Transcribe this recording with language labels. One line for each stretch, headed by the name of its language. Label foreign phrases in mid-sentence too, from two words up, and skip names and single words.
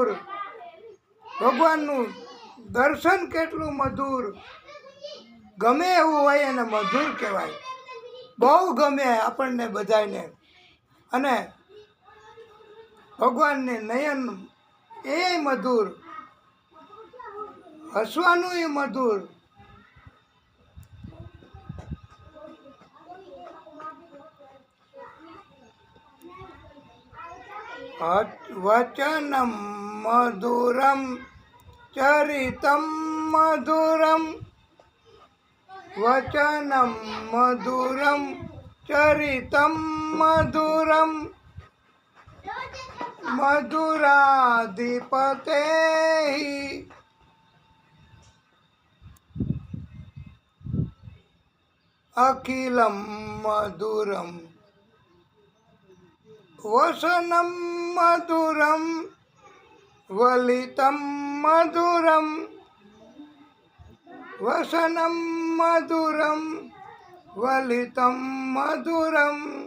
Gujarati: ભગવાનનું દર્શન કેટલું મધુર, ગમે એવું હોય એને મધુર કહેવાય. બહુ ગમે આપણને બધાને. અને ભગવાનને નયન એ મધુર, હસવાનું એ મધુર.
Sanskrit: વચનમ મધુરમ ચરિતમ મધુરમ. વચનમ મધુરમ ચરિતમ મધુરમ. મધુરાધિપતે અખિલમ મધુરમ. વસનમ મધુરમ વલિતમ મધુરમ. વસનમ મધુરમ વલિતમ મધુરમ.